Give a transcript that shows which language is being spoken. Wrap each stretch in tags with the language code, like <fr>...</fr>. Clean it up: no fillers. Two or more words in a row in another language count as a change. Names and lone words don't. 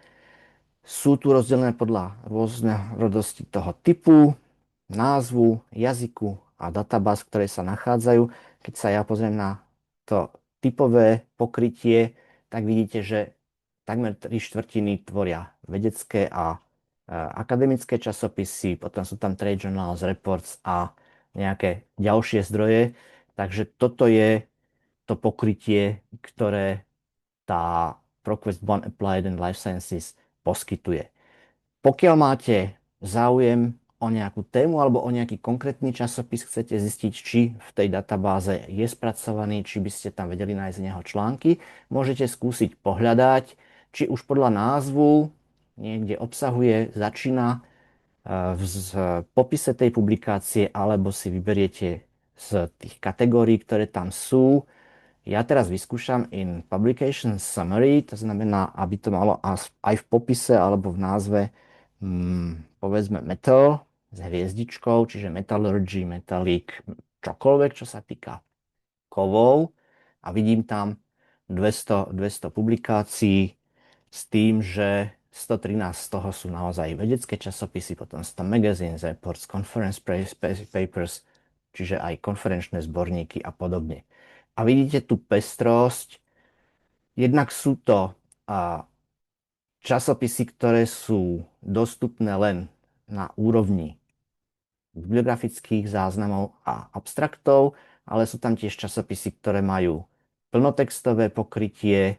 <sk>Sú tu rozdelené podľa rôznorodosti toho typu, názvu, jazyku a databáz, ktoré sa nachádzajú. Keď sa ja pozriem na to typové pokrytie, tak vidíte, že takmer 3/4 tvoria vedecké a akademické časopisy, potom sú tam</sk> <en>trade journals, reports</en> <sk>a nejaké ďalšie zdroje. Takže toto je to pokrytie, ktoré tá ProQuest One Applied and Life Sciences poskytuje. Pokiaľ máte záujem o nejakú tému alebo o nejaký konkrétny časopis, chcete zistiť, či v tej databáze je spracovaný, či by ste tam vedeli nájsť z neho články, môžete skúsiť pohľadať, či už podľa názvu niekde obsahuje, začína v popise tej publikácie, alebo si vyberiete z tých kategórií, ktoré tam sú. Ja teraz vyskúšam</sk> <en>in publication summary,</en> <sk>to znamená, aby to malo aj v popise alebo v názve povedzme metal s hviezdičkou, čiže</sk> <en>metallurgy, metallic,</en> <sk>čokoľvek, čo sa týka kovov. A vidím tam 200 publikácií s tým, že 113 z toho sú naozaj vedecké časopisy, potom sú tam</sk> <en>magazines, reports, conference papers,</en> <sk>čiže aj konferenčné zborníky a podobne. A vidíte tú pestrosť. Jednak sú to časopisy, ktoré sú dostupné len na úrovni bibliografických záznamov a abstraktov, ale sú tam tiež časopisy, ktoré majú plnotextové pokrytie.</sk>